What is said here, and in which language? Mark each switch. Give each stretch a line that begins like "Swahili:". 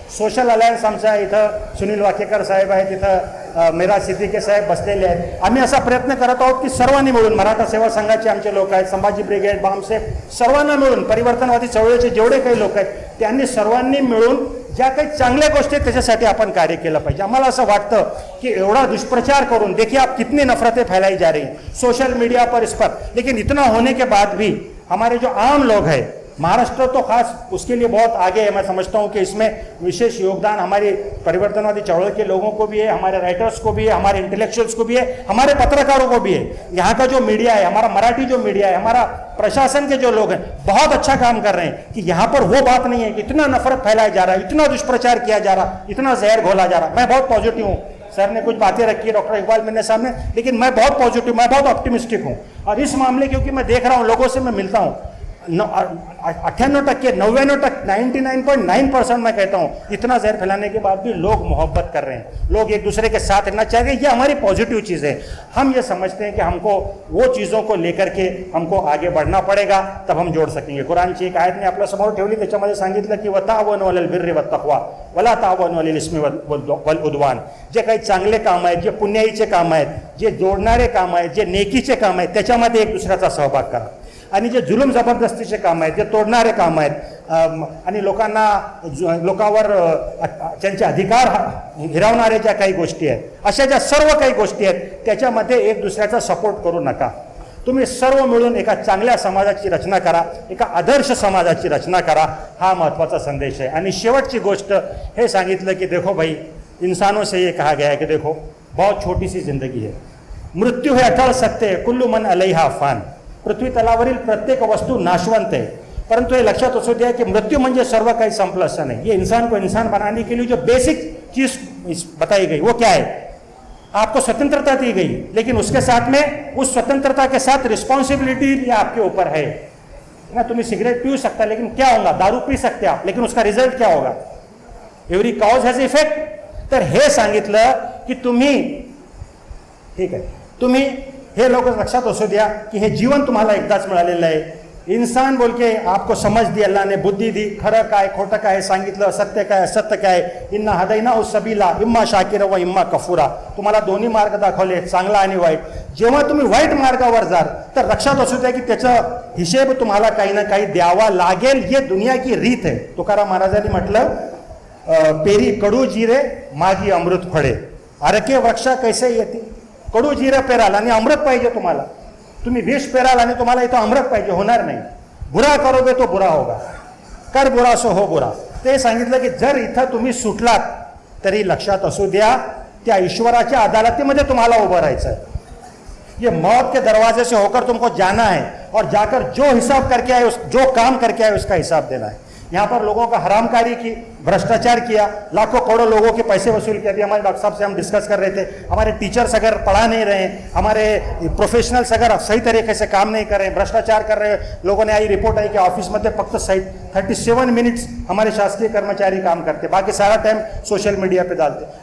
Marathi: Social alliance आमच्या इथं सुनील वाकेकर साहेब आहेत, इथं मेरा सिद्दीके साहेब बसलेले आहेत. आम्ही असा प्रयत्न करत आहोत की सर्वांनी मिळून, मराठा सेवा संघाचे आमचे लोक आहेत, संभाजी ब्रिगेड, बामसेफ, सर्वांना मिळून, परिवर्तनवादी चळवळीचे जेवढे काही लोक आहेत त्यांनी सर्वांनी मिळून ज्या काही चांगल्या गोष्टी आहेत त्याच्यासाठी आपण कार्य केलं पाहिजे. आम्हाला असं वाटतं की एवढा दुष्प्रचार करून
Hindi: देखिए आप कितनी नफरतें फैलाई जा रही सोशल मीडिया पर इस पर, लेकिन इतना होने के बाद भी हमारे जो आम लोग हैं, महाराष्ट्र तो खास उसके लिए बहुत आगे है. मैं समझता हूँ कि इसमें विशेष योगदान हमारी परिवर्तनवादी चळवळ के लोगों को भी है, हमारे राइटर्स को भी है, हमारे इंटेलेक्चुअल्स को भी है, हमारे पत्रकारों को भी है. यहाँ का जो मीडिया है, हमारा मराठी जो मीडिया है, हमारा प्रशासन के जो लोग हैं बहुत अच्छा काम कर रहे हैं कि यहाँ पर वो बात नहीं है कि इतना नफरत फैलाया जा रहा है, इतना दुष्प्रचार किया जा रहा, इतना जहर घोला जा रहा. मैं बहुत पॉजिटिव हूँ. सर ने कुछ बातें रखी है डॉक्टर इकबाल मेरे सामने, लेकिन मैं बहुत पॉजिटिव, मैं बहुत ऑप्टिमिस्टिक हूँ. और इस मामले क्योंकि मैं देख रहा हूँ, लोगों से मैं मिलता हूँ, 98%, 99.9% मैं कहता हूँ इतना जहर फैलाने के बाद भी लोग मोहब्बत कर रहे हैं, लोग एक दूसरे के साथ रहना चाह रहे हैं. ये हमारी पॉजिटिव चीज़ है. हम ये समझते हैं कि हमको वो चीज़ों को लेकर के हमको आगे बढ़ना पड़ेगा, तब हम जोड़ सकेंगे.
Marathi: कुरानची एक आयत मी आपल्या समोर ठेवली, त्याच्यामध्ये सांगितलं की
Arabic: वतावनु अलल बिर्रि वत्तक़वा वला तावनु अलल इस्मी वल उद्वान.
Marathi: जे काही चांगले काम आहेत, जे पुण्याईचे काम आहेत, जे जोडणारे काम आहेत, जे नेकीचे काम आहेत त्याच्यामध्ये एक दुसऱ्याचा सहभाग करा. आणि जे जुलूम जबरदस्तीचे काम आहेत, जे तोडणारे काम आहेत आणि लोकांवर त्यांचे अधिकार हिरावणारे ज्या काही गोष्टी आहेत, अशा ज्या सर्व काही गोष्टी आहेत त्याच्यामध्ये एक दुसऱ्याचा सपोर्ट करू नका. तुम्ही सर्व मिळून एका चांगल्या समाजाची रचना करा, एका आदर्श समाजाची रचना करा, हा महत्त्वाचा संदेश आहे. आणि शेवटची गोष्ट हे सांगितलं की
Hindi: देखो भाई, इंसानों से ये कहा गया है कि देखो बहुत छोटी सी जिंदगी है,
Marathi: मृत्यू हे अटळ सत्य आहे,
Arabic: कुल्लू मन अलैहा फान.
Marathi: पृथ्वी तलावरील प्रत्येक वस्तू नाशवंत आहे, परंतु हे लक्षात असू द्या की मृत्यू म्हणजे सर्व काही संपलं असं नाही.
Hindi: ये इंसान को इंसान बनाने के लिए जो बेसिक चीज बताई गई वो क्या है? आपको स्वतंत्रता दी गई, लेकिन उसके साथ में उस स्वतंत्रता के साथ रिस्पॉन्सिबिलिटी भी आपके ऊपर है ना.
Marathi: तुम्ही सिगरेट पी सकता,
Hindi: लेकिन क्या होगा? दारू पी सकते आप, लेकिन उसका रिझल्ट क्या होगा?
English: Every cause has effect.
Marathi: तर हे सांगितलं की तुम्ही, ठीक आहे, तुम्ही हे लोक लक्षात असू द्या की हे जीवन तुम्हाला एकदाच मिळालेलं आहे.
Hindi: इंसान बोल के आपको समझ दी, अल्लाह ने बुद्धी दी,
Marathi: खरं काय खोटं काय सांगितलं, सत्य काय असत्य काय.
Arabic: इन्ना हदैना उस सबीला इम्मा शाकिर व इम्मा कफुरा.
Marathi: तुम्हाला दोन्ही मार्ग दाखवले, चांगला आणि वाईट. जेव्हा तुम्ही वाईट मार्गावर जाल तर लक्षात असू द्या की त्याचा हिशेब तुम्हाला काही ना काही द्यावा लागेल.
Hindi: ये दुनिया की रीत
Marathi: आहे. तुकाराम महाराजांनी म्हटलं, पेरी कडू जिरे मागी अमृत फळे, अरके वृक्षा कैसे येते. कडू जिरे पेराल आणि अमृत पाहिजे तुम्हाला. तुम्ही विष पेराल आणि तुम्हाला इथं अमृत पाहिजे, होणार नाही.
Hindi: बुरा करोगे तो बुरा होगा, कर बुरा सो हो बुरा.
Marathi: ते सांगितलं की जर इथं तुम्ही सुटलात तरी लक्षात असू द्या त्या ईश्वराच्या अदालतीमध्ये तुम्हाला उभं राहायचं आहे.
Hindi: ये मौत के दरवाजे से होकर तुमको जाना है और जाकर जो हिसाब करके आए, जो काम करके आए उसका हिसाब देना है. यहाँ पर लोगों का हरामकारी की, भ्रष्टाचार किया, लाखों करोड़ों लोगों के पैसे वसूल किए. अभी हमारे डॉक्टर साहब से हम डिस्कस कर रहे थे, हमारे टीचर्स अगर पढ़ा नहीं रहे, हमारे प्रोफेशनल्स अगर सही तरीके से काम नहीं कर रहे, भ्रष्टाचार कर रहे लोगों ने, आई रिपोर्ट आई कि
Marathi: ऑफिसमध्ये फक्त
Hindi: 37 मिनट्स हमारे शासकीय कर्मचारी काम करते, बाकी सारा टाइम सोशल मीडिया पे डालते.